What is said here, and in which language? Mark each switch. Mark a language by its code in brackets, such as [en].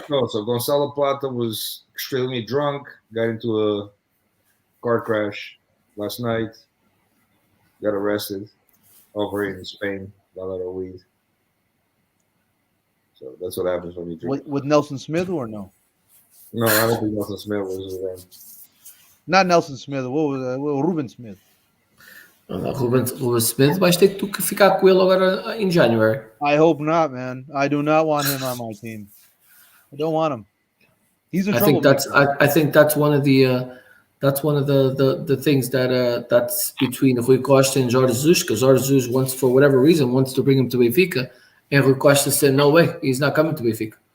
[en] No, so Gonzalo Plata was extremely drunk, got into a car crash last night, got arrested over in Spain, got a lot of weed. So that's what happens when you drink. With Nelson Smith or no? No, I don't think Nelson Smith was with them. Not Nelson Smith, what was Ruben Smith. [pt] Ruben Smith vai ter que ficar com ele agora [en] in January. I hope not, man. I do not want him on my team. I don't want him. He's a troublemaker. I think that's one of the things that's between Rui Costa and Jorge Jesus, because Jorge Jesus wants, for whatever reason, wants to bring him to Benfica, and Rui Costa said no way, he's not coming to Benfica.